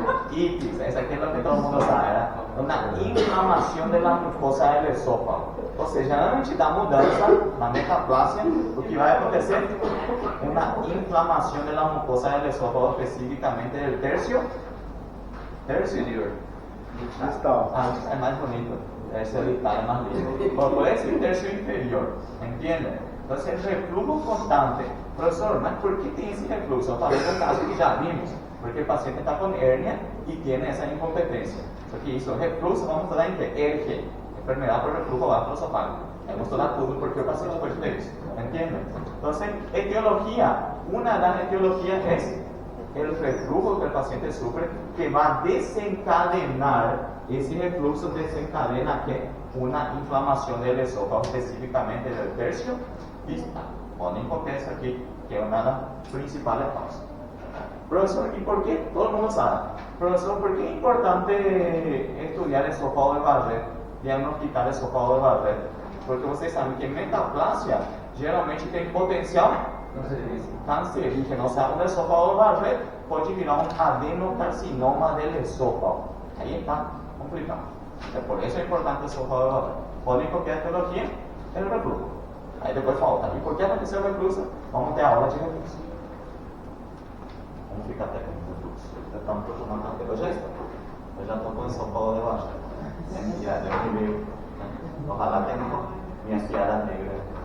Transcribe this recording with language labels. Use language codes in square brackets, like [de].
[es] Itis, esa aquí es lo que todo el mundo sabe, ¿verdad? Una inflamación de la mucosa del esófago. [pt] Ou seja, antes da mudança na metaplasia, o que vai acontecer? Uma inflamação da mucosa [es] del esófago, [pt] especificamente del tercio inferior. Ah, é mais bonito. Tercio vital é mais lindo. [es] Pero puede ser tercio inferior, ¿entienden? Entonces, el reflujo constante. Profesor, ¿mas por qué tiene ese reflujo? [pt] Eu falei um caso que já vimos. [es] Porque el paciente está con hernia y tiene esa incompetencia. Porque hizo reflujo, vamos a dar en que ERG, enfermedad por reflujo gastroesofágico. Vamos a dar todo porque el paciente puede tener eso. ¿Entienden? Entonces, etiología. Una de las etiologías es el reflujo que el paciente sufre, que va a desencadenar, ese reflujo desencadena que una inflamación del esófago, específicamente del tercio distal. Ponen contexto aquí, que es una de las principales causas. Profesor, ¿y por qué? Todo el mundo sabe. Profesor, ¿por qué es importante estudiar el esófago de Barrett, diagnosticar el esófago de Barrett? [pt] Porque vocês sabem que metaplasia geralmente tem potencial cancerígeno. [es] O sea, un esófago de Barrett [pt] pode virar [es] un adenocarcinoma del esófago. Ahí está complicado. Por eso es importante el esófago de Barrett. [pt] Podem copiar a etiología, [es] el reflujo. [pt] Aí depois falta. E por que aconteceu o refluxo? Vamos ter aula de refluxo. Vamos ficar até com o refluxo. Vocês estão procurando na tela. Eu já estou com o esófago de Barrett. É mentira, eu me veio. [es] Ojalá [pt] tenha minhas piadas negras.